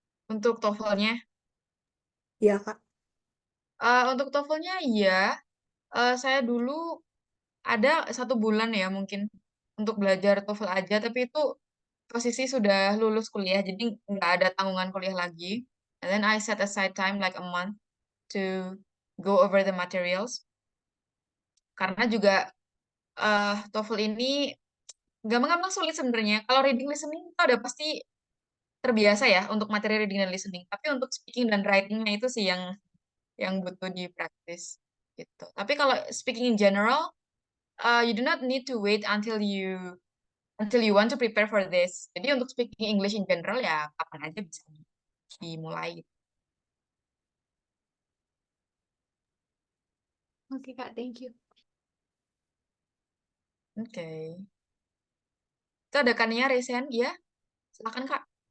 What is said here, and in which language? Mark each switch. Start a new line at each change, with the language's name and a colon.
Indonesian: Untuk TOEFL-nya? Iya Kak. Untuk TOEFL-nya iya. Saya dulu ada 1 bulan ya mungkin untuk belajar TOEFL aja, tapi itu posisi sudah lulus kuliah, jadi nggak ada tanggungan kuliah lagi.
English: And then I set aside time like a month to go over the materials.
Indonesian: Karena juga TOEFL ini gampang-gampang sulit sebenarnya. Kalau reading listening itu udah pasti terbiasa ya untuk materi reading dan listening. Tapi untuk speaking dan writing-nya itu sih yang butuh di practice gitu. Tapi kalau
English: speaking in general, you do not need to wait until you want to prepare for this.
Indonesian: Jadi untuk
English: speaking English in general
Indonesian: ya kapan aja bisa dimulai. Oke Kak,
English: thank you.
Indonesian: Oke. Itu ada Kania Resen, ya? Silakan Kak.